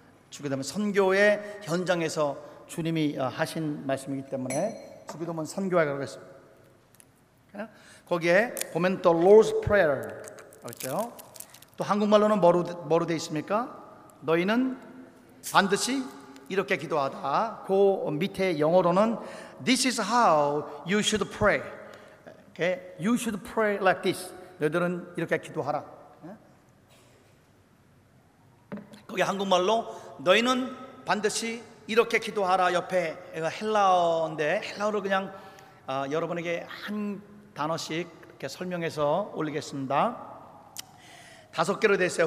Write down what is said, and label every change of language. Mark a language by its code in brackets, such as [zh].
[ko] 주기도문 선교의 현장에서 주님이 하신 말씀이기 때문에 주기도문 선교학이라고 했습니다. 거기에 보면 The Lord's Prayer 그렇죠? 또 한국말로는 뭐로 되어 있습니까? 너희는 반드시 이렇게 기도하다. 그 밑에 영어로는 [en] This is how you should pray. Okay? You should pray like this. [ko] 너희들은 이렇게 기도하라. 거기 한국말로 너희는 반드시 이렇게 기도하라. 옆에 헬라어인데 헬라어로 그냥 여러분에게 한 단어씩 이렇게 설명해서 올리겠습니다. 다섯 개로 되어 있어요.